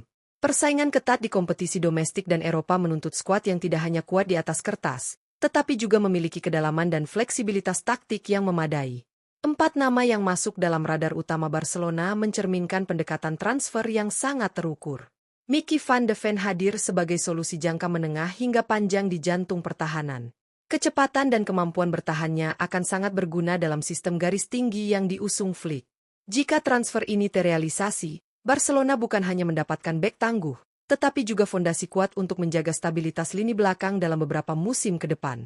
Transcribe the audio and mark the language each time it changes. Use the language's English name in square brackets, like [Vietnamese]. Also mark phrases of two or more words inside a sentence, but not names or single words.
[Indonesian] Persaingan ketat di kompetisi domestik dan Eropa menuntut skuad yang tidak hanya kuat di atas kertas, tetapi juga memiliki kedalaman dan fleksibilitas taktik yang memadai. 4 nama yang masuk dalam radar utama Barcelona mencerminkan pendekatan transfer yang sangat terukur. Mickey van de Ven hadir sebagai solusi jangka menengah hingga panjang di jantung pertahanan. Kecepatan dan kemampuan bertahannya akan sangat berguna dalam sistem garis tinggi yang diusung Flick. Jika transfer ini terrealisasi, Barcelona bukan hanya mendapatkan bek tangguh, tetapi juga fondasi kuat untuk menjaga stabilitas lini belakang dalam beberapa musim ke depan.